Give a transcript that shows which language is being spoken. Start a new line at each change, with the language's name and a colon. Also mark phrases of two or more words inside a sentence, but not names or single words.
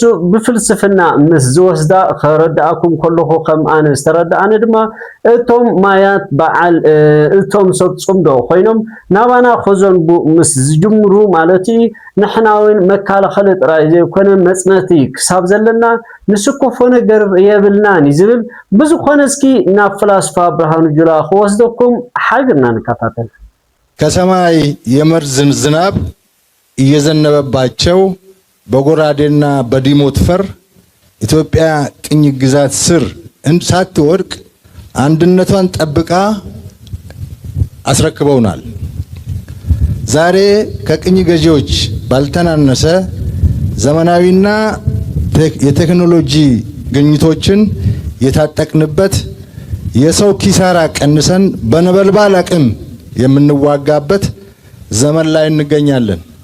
Tigrinya: ብፍልስፍና ምስ ዝወስዳ ከረዳኣኩም ከለኹ ከም ኣነ ዝተረዳኣነ ድማ እቶም ማያት በዓል እቶም ሰብ ጽምዶ ኮይኖም ናባና ኸዘንቡ ምስ ዝጅምሩ ማለት ንሕናውን መካላኸሊ ጥራይ ዘይኮነ መጽነቲ ክሳብ ዘለና ንስኮፎ ነገር የብልናን ዝብል ብዙኾነ እስኪ ናብ ፍላስፋ ብርሃኑ ጁላ ክወስደኩም ሓግርና ንከታተል
Amharic: ከሰማይ የመርዝ ዝናብ እየዘነበባቸው በጎራዴና በዲሞት ፈር ኢትዮጵያ ቅኝ ግዛት ስር ሳትወድቅ አንድነቷን ጠብቃ አስረክበውናል። ዛሬ ከቅኝ ገዢዎች ባልተናነሰ ዘመናዊና የቴክኖሎጂ ግኝቶችን የታጠቅንበት የሰው ኪሳራ ቀንሰን በነበልባል አቅም የምንዋጋበት ዘመን ላይ እንገኛለን።